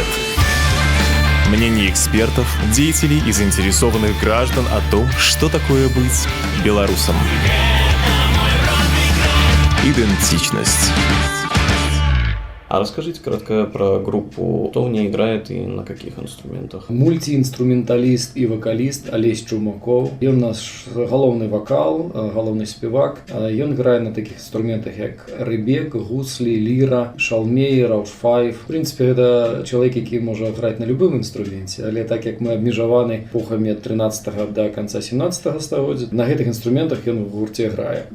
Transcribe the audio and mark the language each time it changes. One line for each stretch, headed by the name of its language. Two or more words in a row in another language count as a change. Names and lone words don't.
Russian: Мнение экспертов, деятелей и заинтересованных граждан о том, что такое быть белорусом. Идентичность. А расскажите кратко про группу, кто в ней играет и на каких инструментах?
Belarusian: Мультиінструменталіст і вокаліст Олесь Чумаков. Ён наш галоўны вокал, галоўны спевак. Ён грае на таких инструментах, як рыбек, гуслі, ліра, шалмей, раушфайф. В принципе, гэта чалавек, які можа граць на любым інструменце, але так як мы абмежаваны эпохамі ад 13-го
Russian: до конца
Belarusian: 17-го стагоддзя, на гэтых інструментах ён в гурце грае.